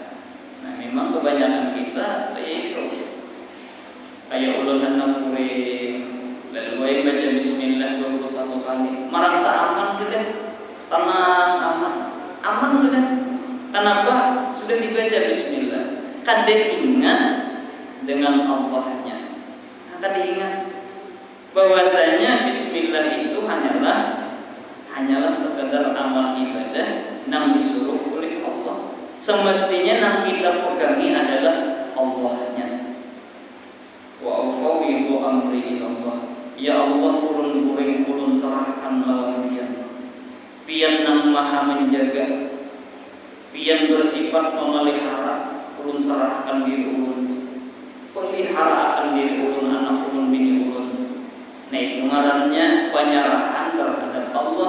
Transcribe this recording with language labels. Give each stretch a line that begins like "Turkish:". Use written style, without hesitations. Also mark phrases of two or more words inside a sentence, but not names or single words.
Banjar: Nah memang kebanyakan kita kayak ulun hendak lalu baca bismillah 21 kali, merasa aman sudah, tenang, aman sudah. Kenapa? Sudah dibaca bismillah, kada ingat dengan Allahnya. Kada ingat bahwasanya bismillah itu hanyalah sekadar amal ibadah yang disuruh oleh Allah. Semestinya yang kita pegangi adalah Allahnya.
Arabic: وأفوض أمري إلى الله. يا الله,
Banjar: ulun serahkan lawan Dia. Pian nang maha menjaga, pian bersifat memelihara, ulun serahkan diri ulun. Pelihara akan diri ulun, anak ulun, bini ulun. Nah itu ngarannya penyerahan terhadap Allah.